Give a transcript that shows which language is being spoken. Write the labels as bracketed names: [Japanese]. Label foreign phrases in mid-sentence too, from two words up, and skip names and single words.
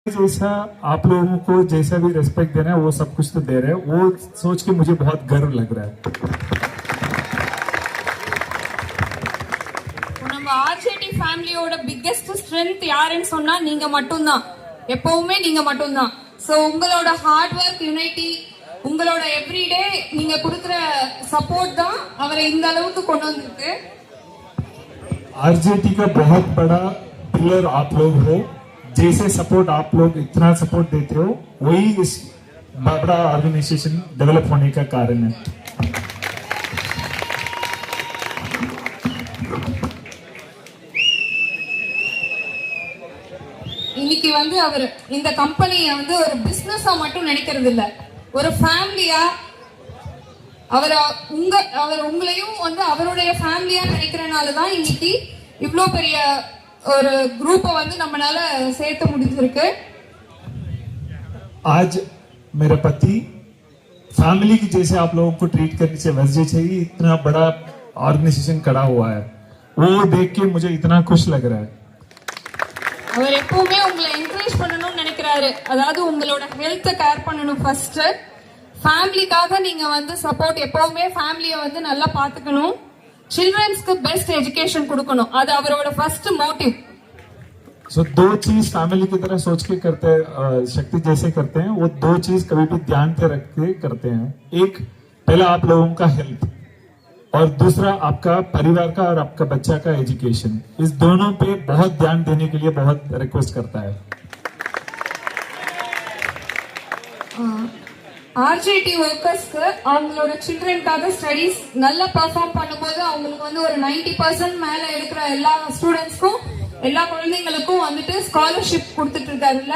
[Hindi] जैसा आप लोगों को जैसा भी रेस्पेक्ट देना है वो सब कुछ तो दे रहे हैं, वो सोच के मुझे बहुत गर्व लग रहा है. [Tamil] நம்ம ஆர்ஜேடி ஃபேமிலியோட [English] biggest strength [Tamil] யாருன்னு சொன்னா நீங்க மட்டும்தான். எப்பவுமே நீங்க மட்டும்தான். சோ உங்களோட [English] hard work, unity, [Tamil] உங்களோட எவ்ரிடே நீங்க கொடுக்கிற சப்போர்ட் தான் அவரை இந்த அளவுக்கு கொண்டு வந்திருக்கு. [Hindi] आरजेटी का बहुत बड़ा पिलर आप लोग हो. जैसे सपोर्ट आप लोग इतना सपोर्ट देते हो वही इस बड़ा [English] organization develop [Hindi] होने का कारण है. [Tamil] இன்னைக்கு வந்து அவர் இந்த கம்பெனியை வந்து ஒரு பிசினஸா மட்டும் நினைக்கிறது இல்ல, ஒரு ஃபேமிலியா அவர் உங்களையும் வந்து அவருடைய ஃபேமிலியா நினைக்கிறனால தான் இன்னைக்கு இவ்வளோ பெரிய ஒரு குரூப்பை வந்து நம்மளால சேர்த்து முடிஞ்சிருக்கு. [Hindi] आज मेरा पति फैमिली की जैसे आप लोगों को ट्रीट करने से वजह से ही इतना बड़ा ऑर्गेनाइजेशन खड़ा हुआ है. वो देख के मुझे इतना खुश लग रहा है. [Tamil] அவர் எப்பவுமே உங்களை என்கரேஜ் பண்ணணும்னு நினைக்கிறாரு. அதாவது உங்களோட ஹெல்த்தை கேர் பண்ணணும் ஃபர்ஸ்ட். ஃபேமிலிக்காக நீங்க வந்து சப்போர்ட், எப்பவுமே ஃபேமிலியை வந்து நல்லா பாத்துக்கணும். चिल्ड्रंसக்கு [English] best education [Tamil] கொடுக்கணும். அது அவரோட [English] first motive. [Hindi] सो दो चीज फैमिली की तरह सोच के करते हैं, शक्ति जैसे करते हैं वो दो चीज कभी भी ध्यान पे रख के करते हैं. एक पहला आप लोगों का हेल्थ और दूसरा आपका परिवार का और आपका बच्चा का एजुकेशन. इस दोनों पे बहुत ध्यान देने के लिए बहुत रिक्वेस्ट करता है. [Tamil] ஆர்ஜேடி ஒர்க்கர்ஸ்க்கு அவங்களோட சில்ட்ரனுக்காக ஸ்டடீஸ் நல்லா பெர்ஃபார்ம் பண்ணும்போது அவங்களுக்கு வந்து ஒரு 90% மேல இருக்கிற எல்லா ஸ்டூடெண்ட்ஸ்க்கும், எல்லா குழந்தைங்களுக்கும் வந்துட்டு ஸ்காலர்ஷிப் கொடுத்துட்டு இருக்காருல்ல.